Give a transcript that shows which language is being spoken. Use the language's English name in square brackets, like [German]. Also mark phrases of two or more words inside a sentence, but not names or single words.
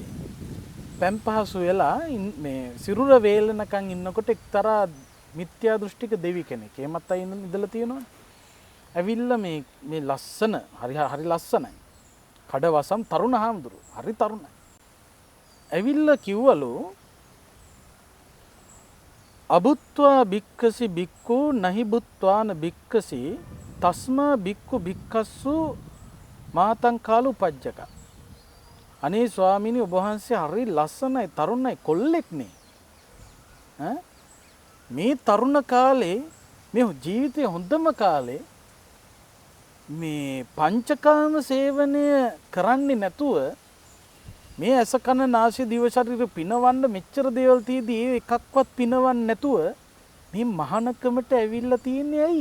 [Sinhala] පැම් පහසු වෙලා මේ සිරුර වේලනකන් ඉන්නකොට එක්තරා මිත්‍යා දෘෂ්ටික දෙවි කෙනෙක්. එහෙමත් අය ඉඳලා තියෙනවා. ඇවිල්ලා මේ ලස්සන හරි ලස්සනයි. කඩවසම් තරුණ හාමුදුරුවෝ. හරි තරුණයි. ඇවිල්ලා කිව්වලු [Pali] අබුත්වා භික්ඛසි භික්ඛු නහි බුත්වාන භික්ඛසි තස්මා භික්ඛු භික්ඛස්සු මාතං කාලු පජ්ජක. [Sinhala] අනේ ස්වාමීනි ඔබ වහන්සේ හරි ලස්සනයි තරුණයි කොල්ලෙක් නේ. මේ තරුණ කාලේ මේ ජීවිතයේ හොඳම කාලේ මේ පංචකාම සේවනය කරන්නේ නැතුව මේ ඇස කන නාසය දිව ශරීර පිනවන්න මෙච්චර දේවල් තියදී ඒ එකක්වත් පිනවන්න නැතුව මේ මහානකමට ඇවිල්ලා තියන්නේ ඇයි?